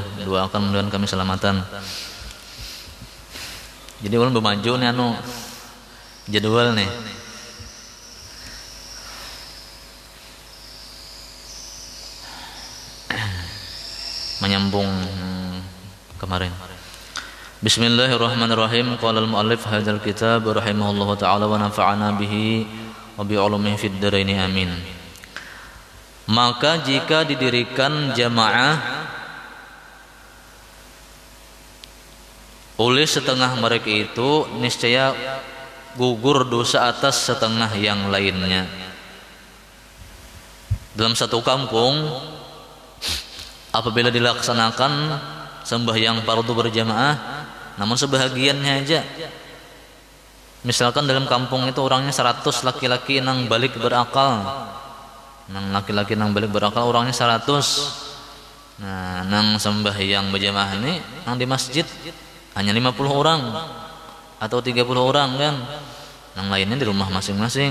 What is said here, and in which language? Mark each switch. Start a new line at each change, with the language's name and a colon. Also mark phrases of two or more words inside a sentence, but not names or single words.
Banjar: Doakan mudah-mudahan kami selamatan. Jadi ulun bermaju nih jadwal nih. Menyambung kemarin.
Arabic: بسم الله الرحمن الرحيم. قال المؤلف هذا الكتاب رحمه الله تعالى ونفعنا به وبعلومه في الدارين آمين.
Malay: Maka jika didirikan jamaah oleh setengah mereka itu, niscaya gugur dosa atas setengah yang lainnya.
Banjar: Dalam satu kampung, apabila dilaksanakan sembahyang fardu berjamaah, namun sebahagiannya aja, misalkan dalam kampung itu orangnya 100 laki-laki nang balik berakal, orangnya 100. Nah, nang sembahyang berjamaah ini nang di masjid hanya 50 orang atau 30 orang kan, yang lainnya di rumah masing-masing.